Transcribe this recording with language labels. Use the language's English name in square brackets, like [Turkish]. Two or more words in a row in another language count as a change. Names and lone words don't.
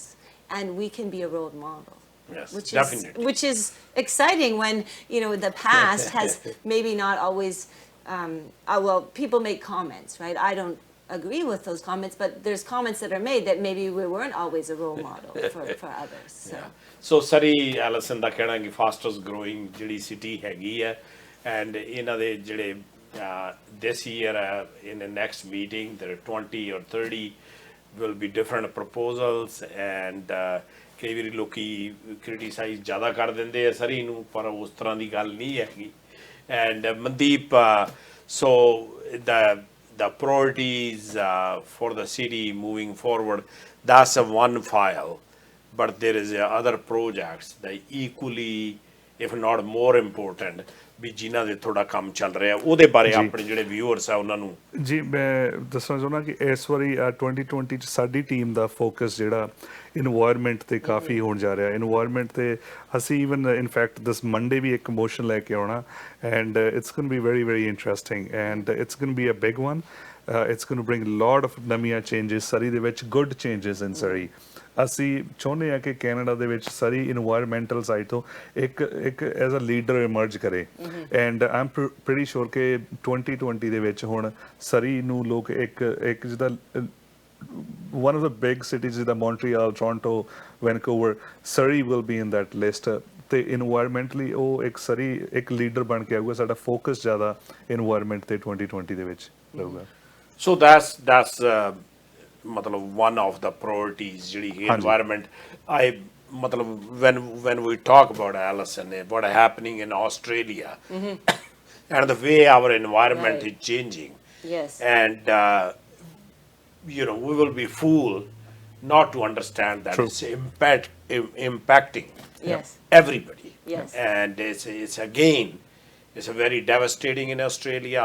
[English] And we can be a role model. Yes, Which which is exciting when, you know, the past has maybe not always, well, people make comments, right? I don't agree with those comments, but there's comments that are made that maybe we weren't always a role model for others. So. [Punjabi] ਸੋ ਸਰੀ ਐਲਸਨ ਦਾ ਕਹਿਣਾ ਕਿ [English] fastest growing [Punjabi] ਜਿਹੜੀ ਸਿਟੀ ਹੈਗੀ ਹੈ ਐਂਡ ਇਹਨਾਂ ਦੇ ਜਿਹੜੇ [English] this year in the next meeting there are 20 or 30 will be different proposals and [Punjabi] ਕਈ ਵਾਰੀ ਲੋਕੀ ਕ੍ਰਿਟੀਸਾਈਜ਼ ਜ਼ਿਆਦਾ ਕਰ ਦਿੰਦੇ ਆ ਸਰੀ ਨੂੰ ਪਰ ਉਸ ਤਰ੍ਹਾਂ ਦੀ ਗੱਲ ਨਹੀਂ ਹੈਗੀ ਐਂਡ ਮਨਦੀਪ so [English] the priorities for the city moving forward, that's a one file, but there is other projects that equally if not more important [Punjabi] ਵੀ ਜਿਨ੍ਹਾਂ ਦੇ ਥੋੜਾ ਕੰਮ ਚੱਲ ਰਿਹਾ ਉਹਦੇ ਬਾਰੇ ਆਪਣੇ ਜਿਹੜੇ ਵਿਊਅਰਸ ਆ ਉਹਨਾਂ ਨੂੰ ਜੀ ਮੈਂ ਦੱਸਣਾ ਚਾਹੁੰਦਾ ਕਿ ਇਸ ਵਾਰੀ 2020 ਚ ਸਾਡੀ ਟੀਮ ਦਾ ਫੋਕਸ ਜਿਹੜਾ ਇਨਵਾਇਰਨਮੈਂਟ ਤੇ ਕਾਫੀ ਹੋਣ ਜਾ ਰਿਹਾ ਇਨਵਾਇਰਨਮੈਂਟ ਤੇ ਅਸੀਂ [English] even in fact this Monday [Punjabi] ਵੀ ਇੱਕ ਮੋਸ਼ਨ ਲੈ ਕੇ [English] ਆਉਣਾ and it's going be very very interesting and it's going be a big one it's going to bring a lot of ਨਵੀਆਂ changes [Punjabi] Surrey ਦੇ ਵਿੱਚ [English] good changes in Surrey [Punjabi] ਅਸੀਂ ਚਾਹੁੰਦੇ ਹਾਂ ਕਿ ਕੈਨੇਡਾ ਦੇ ਵਿੱਚ Surrey [English] environmental side [Punjabi] ਤੋਂ ਇੱਕ [English] as a leader emerge [Punjabi] ਕਰੇ [English] and I am pretty sure [Punjabi] ਕਿ 2020 ਦੇ ਵਿੱਚ ਹੁਣ Surrey ਨੂੰ ਲੋਕ ਇੱਕ ਜਿਹਦਾ [English] one of the big cities [Punjabi] ਜਿੱਦਾਂ Montreal, Toronto, Vancouver, [English] Surrey will be in that list [Punjabi] ਤੇ ਇਨਵਾਇਰਨਮੈਂਟਲੀ ਉਹ ਇੱਕ Surrey ਇੱਕ ਲੀਡਰ ਬਣ ਕੇ ਆਊਗਾ ਸਾਡਾ ਫੋਕਸ ਜ਼ਿਆਦਾ ਇਨਵਾਇਰਨਮੈਂਟ ਤੇ 2020 ਦੇ ਵਿੱਚ ਰਹੂਗਾ [English] So that's matlab one of the priorities jehdi environment matlab when we talk about Alison what happening in Australia and the way our environment is changing and you know we will be fooled not to understand that it's impacting everybody and it's again it's a very devastating in Australia.